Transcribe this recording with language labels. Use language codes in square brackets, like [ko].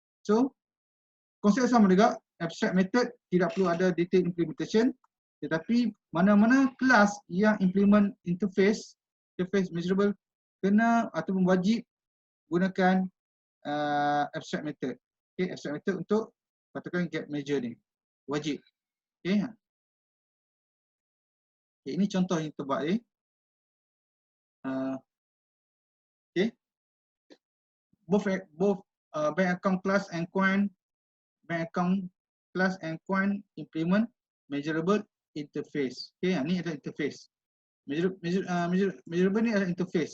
[ms] So konsep sama juga, abstract method tidak perlu ada detail implementation, tetapi mana-mana kelas yang implement interface measurable kena ataupun wajib gunakan abstract method. Okay, abstract method untuk katakan get measure ni wajib. Okay. Okay, ini contoh yang kita buat ni. Okay. [en] Both bank account class and coin, bank account class and coin implement measurable interface. [ms] Okay, ni adalah interface. Measurable ni adalah interface.